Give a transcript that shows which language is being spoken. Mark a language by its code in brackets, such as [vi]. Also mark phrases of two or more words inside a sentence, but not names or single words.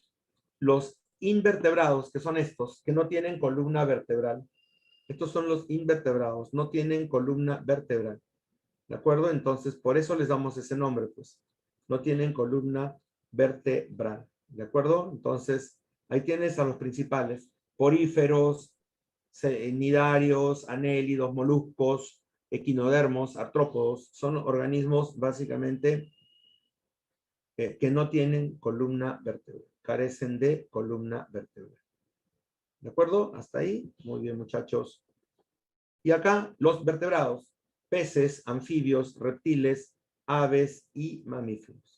[es] Los invertebrados, que son estos, que no tienen columna vertebral. Estos son los invertebrados, no tienen columna vertebral. ¿De acuerdo? Entonces, por eso les damos ese nombre, pues. No tienen columna vertebral. ¿De acuerdo? Entonces, ahí tienes a los principales. Poríferos, nidarios, anélidos, moluscos, equinodermos, artrópodos. Son organismos, básicamente, que no tienen columna vertebral. Carecen de columna vertebral. ¿De acuerdo? Hasta ahí. Muy bien, muchachos. Y acá, los vertebrados. Peces, anfibios, reptiles, aves y mamíferos.